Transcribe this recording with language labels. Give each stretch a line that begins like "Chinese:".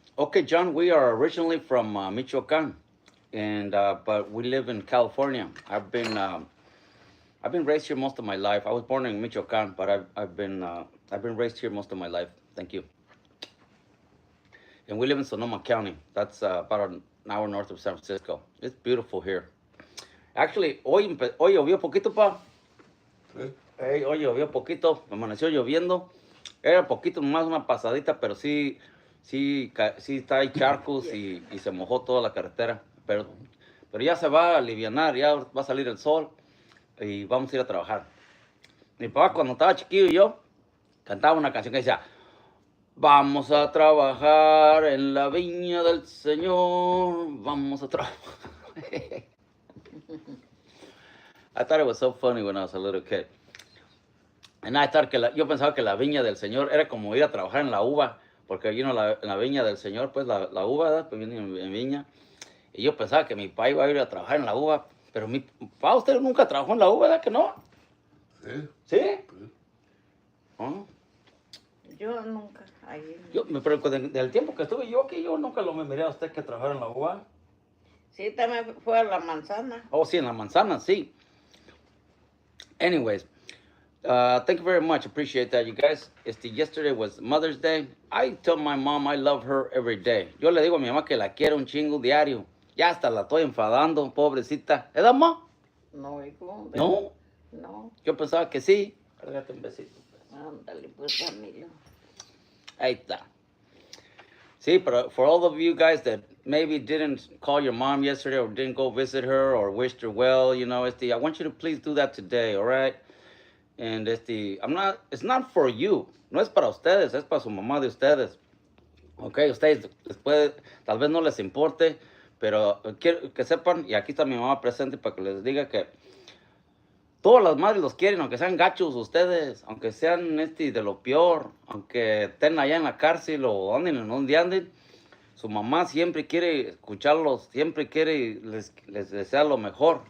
English: Okay, John, we are originally from Michoacan, and but we live in California. I've been raised here most of my life. I was born in Michoacan, but I've been raised here most of my life. Thank you. And we live in Sonoma County. That's about an hour north of San Francisco. It's beautiful here.
Spanish: Actually, hoy llovió poquito, pa. Sí. Hey, hoy llovió poquito, amaneció lloviendo. Era poquito más una pasadita, pero sí está ahí charcos y se mojó toda la carretera. Pero ya se va a alivianar, ya va a salir el sol y vamos a ir a trabajar. Mi papá cuando estaba chiquillo y yo cantaba una canción que decía, vamos a trabajar en la viña del Señor, vamos a trabajar.
English: I thought it was so funny when I was a little kid. And I thought
Spanish: yo pensaba que la viña del Señor era como ir a trabajar en la uva, porque en la viña del Señor, pues la uva, ¿verdad? Pues viene en viña. Y yo pensaba que mi papá iba a ir a trabajar en la uva, pero mi papá, usted nunca trabajó en la uva, ¿verdad que no? Sí. ¿Sí? Sí. ¿Oh? Yo nunca. Pero del tiempo que estuve yo aquí, yo nunca lo me miré a usted que trabajar en la uva. Sí, también fue a la manzana. Oh, sí, en la manzana, sí.
English: Anyways, thank you very much. Appreciate that, you guys. Yesterday was Mother's Day. I tell my mom I love her every day.
Spanish: Yo le digo a mi mamá que la quiero un chingo diario. Ya hasta la estoy enfadando, pobrecita. ¿Es mamá? No, hijo. No. No. Yo pensaba que sí. Pégate un besito. Ándale, pues, Ramiro. Ahí está.
English: See, but for all of you guys that maybe didn't call your mom yesterday or didn't go visit her or wished her well, I want you to please do that today, all right? And it's not for you.
Spanish: No es para ustedes, es para su mamá de ustedes. Ok, ustedes después tal vez no les importe, pero quiero que sepan, y aquí está mi mamá presente para que les diga que todas las madres los quieren, aunque sean gachos ustedes, aunque sean de lo peor, aunque estén allá en la cárcel o anden en donde anden, su mamá siempre quiere escucharlos, siempre quiere, les desea lo mejor.